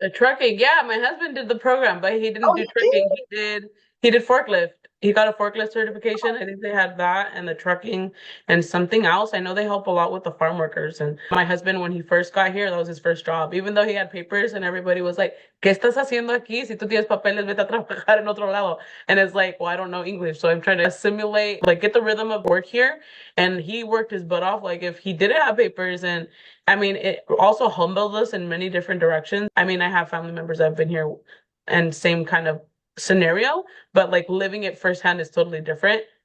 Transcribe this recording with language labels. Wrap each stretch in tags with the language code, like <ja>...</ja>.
<en>The trucking, yeah, my husband did the program, but he didn't Oh, do he did? trucking. He did forklift. He got a forklift certification. I think they had that and the trucking and something else. I know they help a lot with the farm workers. And my husband, when he first got here, that was his first job. Even though he had papers and everybody was like,</en> <es>¿Qué estás haciendo aquí? Si tú tienes papeles, vete a trabajar en otro lado.</es> <en>And it's like, well, I don't know English. So I'm trying to assimilate, like get the rhythm of work here. And he worked his butt off. Like if he didn't have papers and I mean, it also humbled us in many different directions. I mean, I have family members that have been here and same kind of scenario, but like living it firsthand is totally different.</en>